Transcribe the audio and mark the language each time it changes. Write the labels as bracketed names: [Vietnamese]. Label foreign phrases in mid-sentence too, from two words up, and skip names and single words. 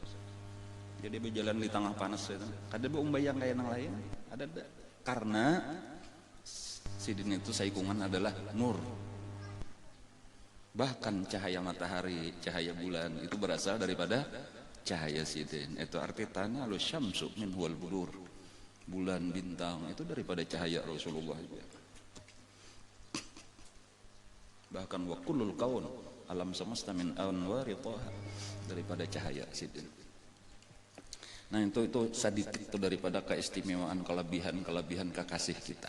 [Banjar] Jadi berjalan di tengah panas itu kada bayang kayak yang lain, ada karena sidin itu saikungan adalah nur. [Indonesian] Bahkan cahaya matahari, cahaya bulan itu berasal daripada cahaya sidin. Itu arti [Arabic] tanah lu syamsu min huwal budur. [Indonesian] Bulan bintang itu daripada cahaya Rasulullah juga. Bahkan [Arabic] wa kullul kaun [Indonesian] alam semesta [Arabic] min anwari taha [Indonesian] daripada cahaya sidin. Nah itu sedikit itu daripada keistimewaan kelebihan kekasih kita.